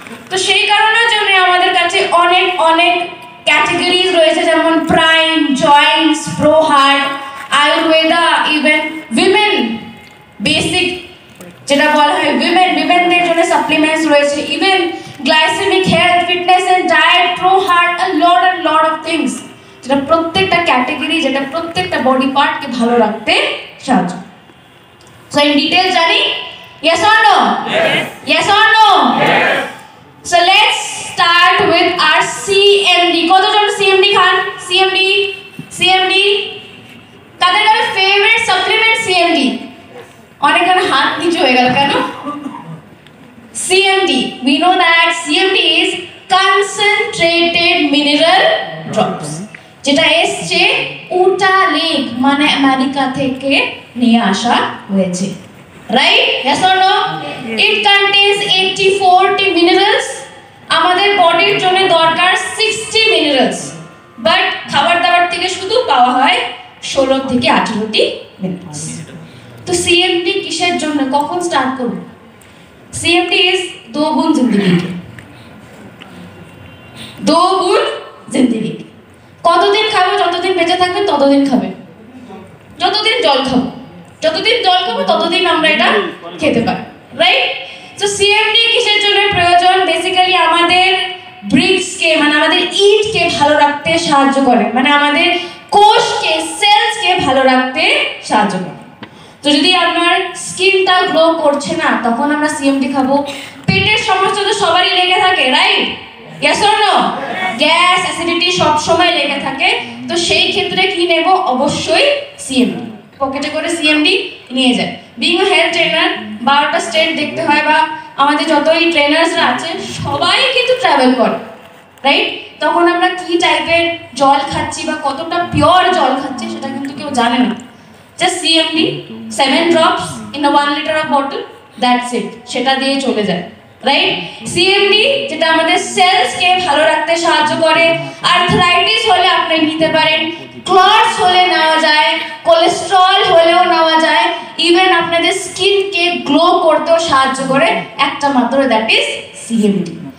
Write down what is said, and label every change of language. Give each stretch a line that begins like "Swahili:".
Bangla: তো সেই কারণের জন্য আমাদের কাছে অনেক অনেক ক্যাটাগরিজ রয়েছে, যেমন prime, Joints, pro heart, Ayurveda, even women basic যেটা বলা হয় উইমেনদের জন্য সাপ্লিমেন্টস রয়েছে, even glycaemic health, fitness and diet, pro heart,
English: a lot of things,
Bangla: যেটা প্রত্যেকটা ক্যাটাগরি, যেটা প্রত্যেকটা বডি পার্টকে ভালো রাখতে সাহায্য। সো ইন ডিটেইল জানি,
English: yes or no? Yes or no? So let's start with our CMD.
Bangla: কতজন CMD খান? CMD তাদের কাছে ফেভারিট সাপ্লিমেন্ট CMD। অনেকের হাত নিচু হয়ে গেল কেন?
English: CMD, we know that CMD is concentrated mineral drops,
Bangla: যেটা এসছে উটা লেক মানে আমেরিকা থেকে নিয়ে আসা হয়েছে, right?
English: yes or no? It contains 80-40 minerals.
Bangla: আমাদের বডির জন্য দরকার 60 minerals, বাট খাবার দাবার থেকে শুধু পাওয়া হয় 16 থেকে 18টি minerals। তো CMD কিসের জন্য, কখন স্টার্ট করব?
English: CMD is
Hindi: दो बूंद जिंदगी के, 2 बूंद जिंदगी के।
Bangla: কতদিন খাবো? যতদিন বেঁচে থাকবেন ততদিন খাবেন, যতদিন জল খাবো ততদিন আমরা এটা খেতে পারি, রাইট? তো CMD কিসের জন্য প্রয়োজন? বেসিক্যালি আমাদের ব্রিক্সকে মানে আমাদের ইটকে ভালো রাখতে সাহায্য করে, মানে আমাদের কোষকে, সেলসকে ভালো রাখতে সাহায্য করে। তো যদি আমার স্কিনটা গ্লো করছে না, তখন আমরা CMD খাবো। পেটের সমস্যা তো সবারই লেগে থাকে, right?
English: yes or no?
Bangla: Gas, acidity সব সময় লেগে থাকে, তো সেই ক্ষেত্রে কি নেব? অবশ্যই CMD। পকেটে করে CMD নিয়ে যায়।
English: being a health trainer,
Bangla: 12টা state দেখতে হয়, বা আমাদের যতই ট্রেনার্সরা আছে সবাই কিন্তু ট্রাভেল করে, রাইট? তখন আমরা কি টাইপের জল খাচ্ছি বা কতটা পিওর জল খাচ্ছি সেটা কিন্তু কেউ জানে না।
English: just CMD 7 drops in a 1 liter of bottle, that's it,
Bangla: সেটা দিয়ে চলে যায়,
English: Right?
Bangla: CMD যেটা আমাদের সেলসকে ভালো রাখতে সাহায্য করে। আর্থ্রাইটিস হলে আপনি নিতে পারেন, ক্লটস হলে নেওয়া যায়, কোলেস্টেরল হলেও নেওয়া যায়, ইভেন আপনাদের স্কিনকে গ্লো করতেও সাহায্য করে একটা মাত্র,
English: That is CMD।